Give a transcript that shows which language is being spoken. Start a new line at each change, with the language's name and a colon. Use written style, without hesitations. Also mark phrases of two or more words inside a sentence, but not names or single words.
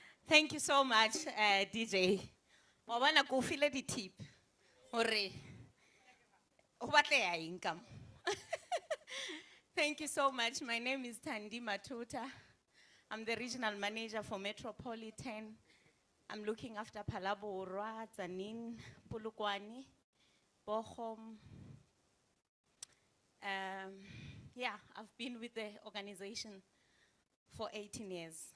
English: Thank you so much, DJ.
Northern Sotho: Wa bona ko file di tip. Hore. O batleya income.
English: Thank you so much. My name is Thandi Maphutha. I'm the regional manager for Metropolitan. I'm looking after Phalaborwa, Tsanin, Polokwane, Bochum. Yeah, I've been with the organization for 18 years.